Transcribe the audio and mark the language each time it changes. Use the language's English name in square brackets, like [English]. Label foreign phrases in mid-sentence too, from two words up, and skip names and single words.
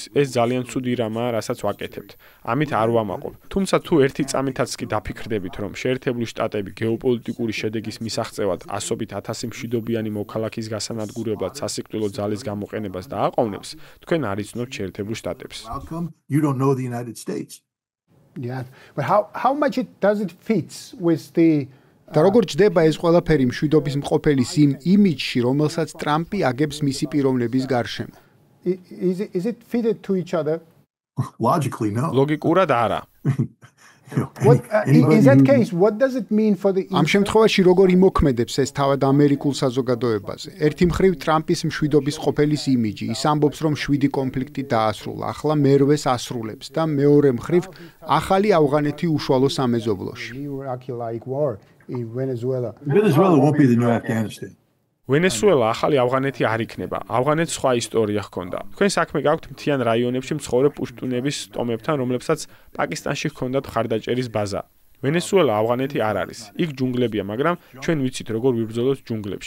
[Georgian] ეს ძალიან ცუდი რამაა, რასაც ვაკეთებთ. ამით არ ვამაყობ. თუმცა თუ ერთი წამითაც კი დაფიქრდებით, რომ შეერთებული შტატები გეოპოლიტიკური შედეგის მისაღწევად ასობით 1000 მშვიდობიანი მოქალაქის გასანადგურებლად სასიკვდილო ძალის გამოყენებას დააყოვნებს, თქვენ არ იცნობთ შეერთებულ შტატებს. [English] You don't know the United States. Yeah, but how much does it fits with the [Georgian] და როგორ ჯდება ეს ყველაფერი მშვიდობის მყოფელის იმ იმიჯში, რომელსაც ტრამპი აგებს მისი პიროვნების გარშემო? [English] is it fitted to each other? Logically, no. [Georgian] ლოგიკურად არა. [English] What in that case, what does it mean for the [Georgian] ამ შემთხვევაში როგორ იმოქმედებს ეს თავად ამერიკულ საზოგადოებაზე? ერთი მხრივ ტრამპის მშვიდობის ყოფელის იმიჯი, ის ამბობს, რომ 7 კონფლიქტი დაასრულა, ახლა მერვეს ასრულებს და მეორე მხრივ ახალი ავღანეთი უშუალო სამეზობლოში. [English] Iraq-like war in Venezuela? Venezuela won't be the new Afghanistan. [Georgian] ვენესუელა ახალი ავღანეთი არ იქნება. ავღანეთს სხვა ისტორია ჰქონდა. თქვენ საქმე გაქვთ მთიან რაიონებში მცხოვრებ პუშტუნების ტომებთან, რომლებსაც პაკისტანში ჰქონდათ მხარდაჭერის ბაზა. ვენესუელა ავღანეთი არ არის. იქ ჯუნგლებია, მაგრამ ჩვენ ვიცით როგორ ვიბრძოლოთ ჯუნგლებში.